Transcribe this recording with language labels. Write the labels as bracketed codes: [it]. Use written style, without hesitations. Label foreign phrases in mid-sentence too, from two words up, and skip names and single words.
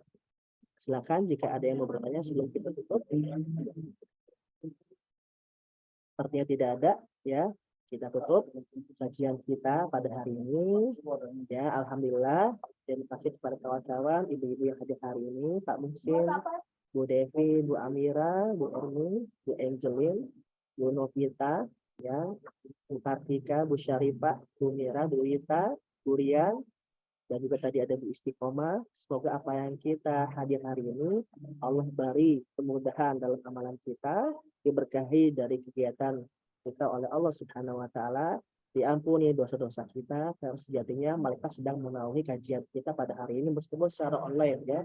[id] Silakan jika ada yang mau bertanya sebelum kita tutup. Sepertinya tidak ada, ya. Kita tutup kajian kita pada hari ini. Ya, alhamdulillah. Terima kasih kepada kawan-kawan, ibu-ibu yang hadir hari ini, Pak Muhsin, Bu Devi, Bu Amira, Bu Erni, Bu Angelin, Bu Novita, ya, Bu Kartika, Bu Syarifah, Bu Mira, Bu Wita, Bu Rian, dan juga tadi ada di istiqomah. Semoga apa yang kita hadir hari ini Allah beri kemudahan dalam amalan kita, diberkahi dari kegiatan kita oleh Allah [ar] سبحانه وتعالى, [id] diampuni dosa-dosa kita, karena sejatinya mereka sedang menaungi kajian kita pada hari ini meskipun secara online ya.